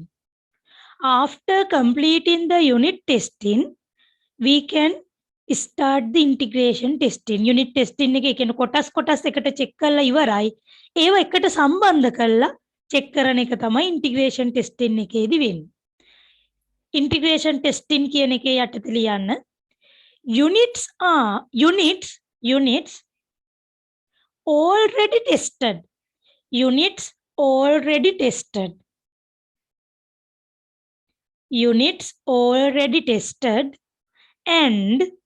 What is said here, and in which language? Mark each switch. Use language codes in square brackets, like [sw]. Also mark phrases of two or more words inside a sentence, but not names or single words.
[en] After completing the unit testing we can start the integration testing. Unit testing [si] එක කියන කොටස් එකට චෙක් කරලා ඉවරයි. ඒව එකට සම්බන්ධ කරලා චෙක් කරන එක තමයි [en] integration testing [si] එකේදී වෙන්නේ. [en] integration testing [si] කියන එකේ යටතේ ලියන්න [en] units already tested units already tested and